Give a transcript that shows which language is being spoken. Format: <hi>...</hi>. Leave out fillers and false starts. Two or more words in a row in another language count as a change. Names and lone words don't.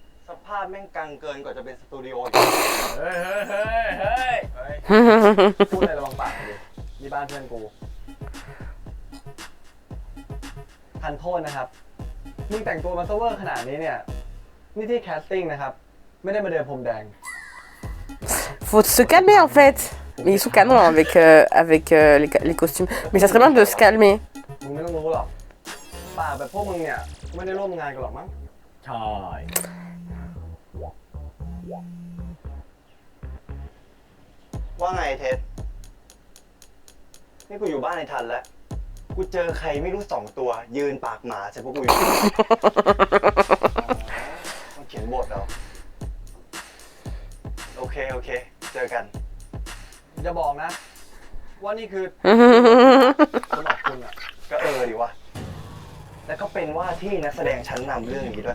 <th>สภาพแม่งกังเกินกว่าจะเป็นสตูดิโออีก เฮ้ยพูดอะไรระวังปากดินี่บ้านเพื่อนกู ทันโทษนะครับ มึงแต่งตัวมาเซเวอร์ขนาดนี้เนี่ย นี่ที่แคสติ้งนะครับ ไม่ได้มาเดินพรมแดง</th> <fr>Faut se calmer en fait. Mais ils sont canons avec les costumes. Mais ça serait bien de se calmer.</fr> <th>มึงไม่ต้องรู้หรอกป่ากแบบพวกมึงเนี่ย ไม่ได้ร่วมงานกันหรอกมั้ง ใช่ ว่าไงเท็ดนี่กูอยู่บ้านในทันแล้ว กูเจอใครไม่รู้2 ตัว ยืนปากหมาใส่พวกกูอยู่ ต้องเขียนบทเอาโอเค เจอกัน อย่าบอกนะ ว่านี่คือคนออกคุณอ่ะ ก็ดิวะ แล้วก็เป็นว่าที่นักแสดงชั้นนำเรื่องนี้ด้วย</th>